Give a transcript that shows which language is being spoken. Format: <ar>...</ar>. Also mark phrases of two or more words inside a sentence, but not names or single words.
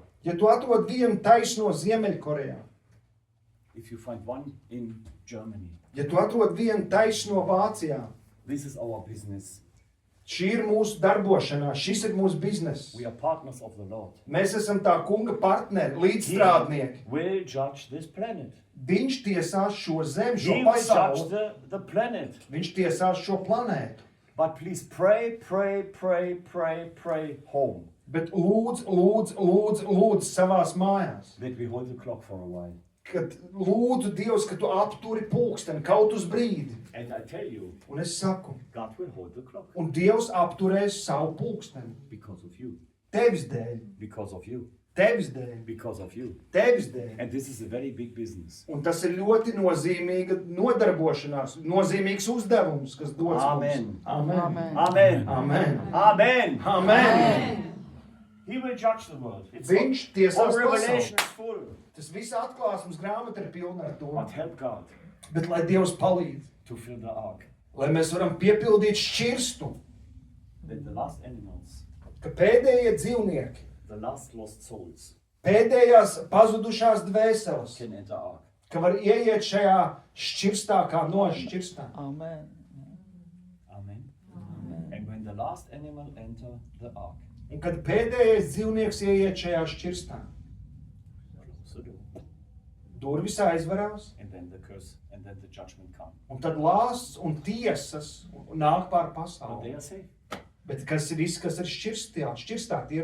<lv>Ja tu atrod vienu taisno Ziemeļkorejā,</lv> <en>if you find one in Germany,</en> <lv>ja tu atrod vienu taisno Vācijā,</lv> <en>this is our business.</en> <lv>šī ir mūsu darbošanās, šis ir mūsu bizness.</lv> <en>We are partners of the Lord.</en> <lv>Mēs esam tā kunga partneri, līdzstrādnieki.</lv> <en>Will judge this planet.</en> <lv>Viņš tiesās šo zemi, šo</lv> <en>He will judge</en> <lv>pasauli.</lv> <en>the planet.</en> <lv>Viņš tiesās šo planētu.</lv> <en>But please pray home</en> <lv>Bet lūdzu savās mājās.</lv> <en>that we hold the clock for a while.</en> <lv>Kad lūdzu Dievs, ka tu apturi pulksteni kaut uz brīdi.</lv> <en>And I tell you,</en> <lv>Un es saku,</lv> <en>God will hold the clock</en> <lv>un Dievs apturēs savu pulksteni.</lv> <en>because of you.</en> <lv>Tevis dēļ.</lv> <en>Because of you.</en> <lv>Tevis dēļ.</lv> <en>because of you.</en> <lv>Tevis dēļ.</lv> <en>And this is a very big business.</en> <lv>Un tas ir ļoti nozīmīga nodarbošanās, nozīmīgs uzdevums, kas dots Amen. mums. Amen. Amen. Amen. Amen. Amen.</lv> <en>He will judge the world. It's</en> <lv>Viņš</lv> <en>all</en> <lv>tiesās</lv> <en>Revelation</en> <lv>pasauli.</lv> <en>is full.</en> <lv>Tas viss atklāsmes grāmata ir pilna ar to.</lv> <en>But help God</en> <lv>Bet lai Dievs palīdz,</lv> <en>to fill the ark.</en> <lv>lai mēs varam piepildīt šķirstu,</lv> <en>That the last animals,</en> <lv>ka pēdējie dzīvnieki,</lv> <en>the last lost souls</en> <lv>pēdējās pazudušās dvēseles,</lv> <en>can enter ark.</en> <lv>ka var ieiet šajā šķirstā kā nošķirstā. Amen. Amen.</lv> <en>And when the last animal enter the ark,</en> <lv>Un kad pēdējais dzīvnieks ieiet šajā šķirstā,</lv> <en>close the door.</en> <lv>durvis aizvarās,</lv> <en>And then the curse, and then the judgment come.</en> <lv>un tad lāsts un tiesas nāk pār</lv> <en>But they</en> <lv>pasauli.</lv> <en>are safe.</en> <lv>Bet kas ir šķirstā, tie ir</lv>